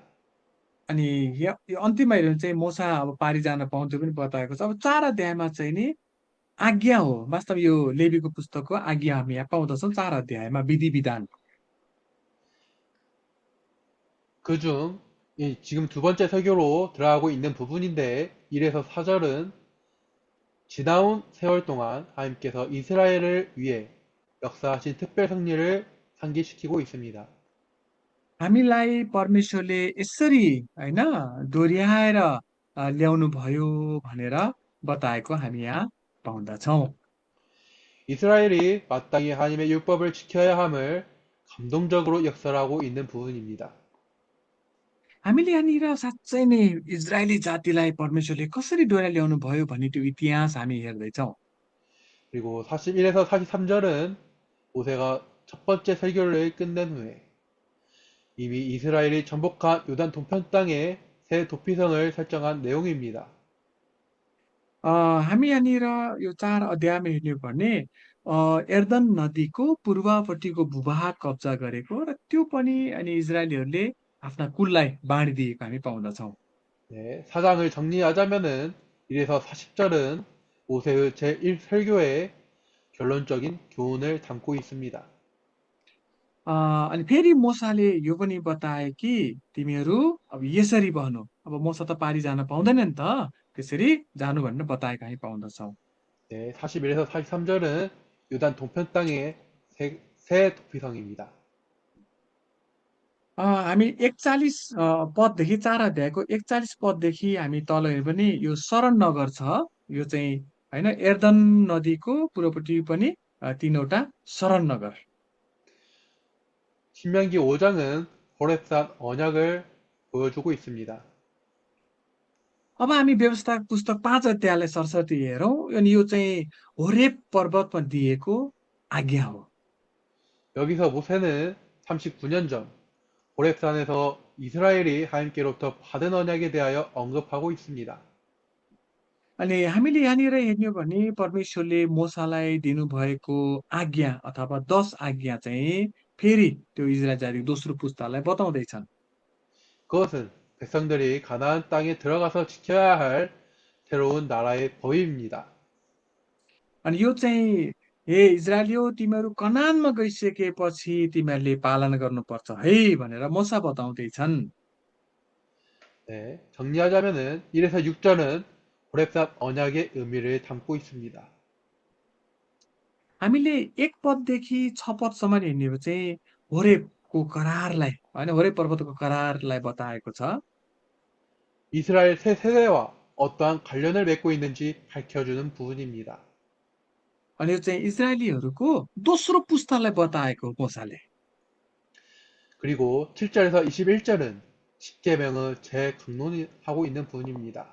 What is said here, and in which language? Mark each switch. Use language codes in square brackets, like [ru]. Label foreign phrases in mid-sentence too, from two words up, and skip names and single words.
[ne] अनि यो अन्तिममा हेऱ्यो भने चाहिँ मोसा अब पारी जान पाउँथ्यो पनि बताएको छ। अब 4 अध्यायमा चाहिँ नि आज्ञा हो, वास्तव यो लेवीको पुस्तकको आज्ञा हामी यहाँ पाउँदछौँ 4 अध्यायमा विधि विधान। [ko] 그중 지금 두 번째 설교로 들어가고 있는 부분인데 1에서 4절은 지나온 세월 동안 하나님께서 이스라엘을 위해 역사하신 특별 섭리를 상기시키고 있습니다. [ne] हामीलाई परमेश्वरले यसरी होइन दोहोऱ्याएर ल्याउनु भयो भनेर बताएको हामी यहाँ पाउँदछौँ। [ko] 이스라엘이 마땅히 하나님의 율법을 지켜야 함을 감동적으로 역설하고 있는 부분입니다. [ne] हामीले यहाँनिर साँच्चै नै इजरायली जातिलाई परमेश्वरले कसरी डोरा ल्याउनु भयो भन्ने त्यो इतिहास हामी हेर्दैछौँ। [ko] 그리고 41에서 43절은 모세가 첫 번째 설교를 끝낸 후에 이미 이스라엘이 정복한 요단 동편 땅에 새 도피성을 설정한 내용입니다. [ne] हामी यहाँनिर यो 4 अध्यायमा हेर्ने हो भने एर्दन नदीको पूर्वपट्टिको भूभाग कब्जा गरेको र त्यो पनि अनि इजरायलीहरूले आफ्ना कुललाई बाँडिदिएको हामी पाउँदछौँ। [ko] 네, 사장을 정리하자면은 1에서 40절은 모세의 제1설교의 결론적인 교훈을 담고 있습니다. [ne] अनि फेरि मोसाले यो पनि बताए कि तिमीहरू अब यसरी बहनु, अब मोसा त पारी जान पाउँदैन नि त, त्यसरी जानु भनेर बताएको हामी पाउँदछौँ। [ko] 네, 41에서 43절은 요단 동편 땅의 새 도피성입니다. [ne] हामी 41 पददेखि 4 अध्यायको 41 पददेखि हामी तल हेऱ्यो भने यो शरण नगर छ। यो चाहिँ होइन एर्दन नदीको पूर्वपट्टि पनि 3वटा शरण नगर। [ko] 신명기 5장은 호렙산 언약을 보여주고 있습니다. [ne] अब हामी व्यवस्था पुस्तक 5 अध्यायलाई सरस्वती हेरौँ अनि यो चाहिँ होरेब पर्वतमा दिएको आज्ञा हो। [ko] 여기서 모세는 39년 전 호렙산에서 이스라엘이 하나님께로부터 받은 언약에 대하여 언급하고 있습니다. [ne] अनि हामीले यहाँनिर हेर्ने हो भने परमेश्वरले मोसालाई दिनुभएको आज्ञा अथवा 10 आज्ञा चाहिँ फेरि त्यो इजरायल जातिको दोस्रो पुस्तालाई बताउँदैछन्। [ko] 그것은 백성들이 가나안 땅에 들어가서 지켜야 할 새로운 나라의 법입니다. [ne] अनि यो चाहिँ हे इजरायलियो तिमीहरू कनानमा गइसकेपछि तिमीहरूले पालन गर्नुपर्छ है भनेर मोसा बताउँदैछन्। [ko] 네, 정리하자면은 1에서 6절은 호렙산 언약의 의미를 담고 있습니다. [ne] हामीले 1 पददेखि 6 पदसम्म हेर्ने हो चाहिँ होरेबको करारलाई होइन होरेब पर्वतको करारलाई बताएको छ। [ko] 이스라엘 새 세대와 어떠한 관련을 맺고 있는지 밝혀주는 부분입니다. [ne] अनि यो चाहिँ इजरायलीहरूको दोस्रो पुस्तालाई बताएको मोसाले। [ko] 그리고 7절에서 21절은 십계명을 재강론하고 있는 부분입니다.